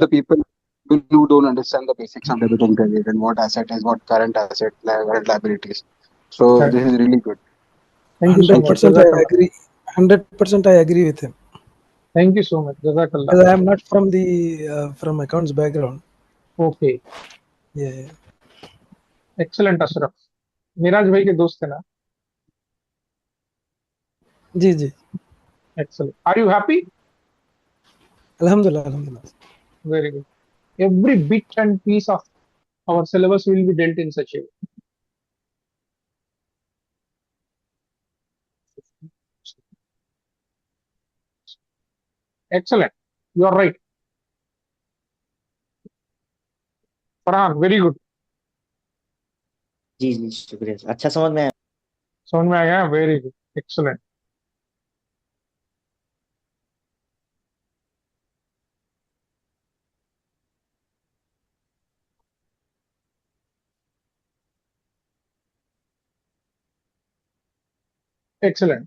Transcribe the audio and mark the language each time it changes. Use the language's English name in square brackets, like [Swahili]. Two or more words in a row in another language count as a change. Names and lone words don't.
[English] the people who don't understand the basics of debit and credit and what asset is what current asset, current liabilities. So Correct. this is really good. Thank you so much. 100% I Jazakallah. agree. 100% I agree with him Thank you so much. Jazakallah. because I am not from the from accounts background. Okay. Yeah. Excellent, Ashraf. [Hindi] मिराज भाई के दोस्त है ना? जी जी। [English] Excellent. Are you happy? [Arabic] الحمد لله الحمد لله. [English] Very good. Every bit and piece of our syllabus will be dealt in such a way. Excellent. You are right. Farhan, very good. [Hindi] जी जी शुक्रिया अच्छा समझ में आया समझ में आ गया? [English] very good, excellent. Excellent.